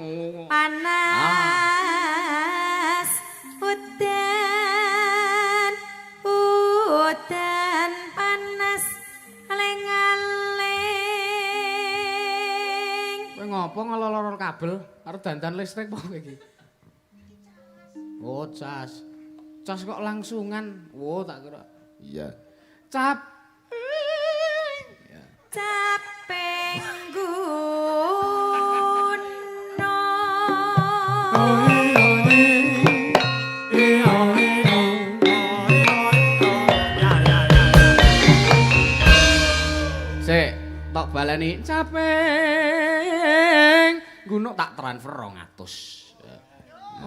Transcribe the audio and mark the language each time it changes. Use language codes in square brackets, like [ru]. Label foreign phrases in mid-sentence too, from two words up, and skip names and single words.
[jv] Panas udan panas aling-aling. Kowe ngopo ngelolor kabel karo dandan listrik apa kowe iki? Oh, cas. Cas kok langsungan. Oh, tak kira. Iya. Cap. Caping gunung. Sik, tok baleni caping gunung tak transfer 200.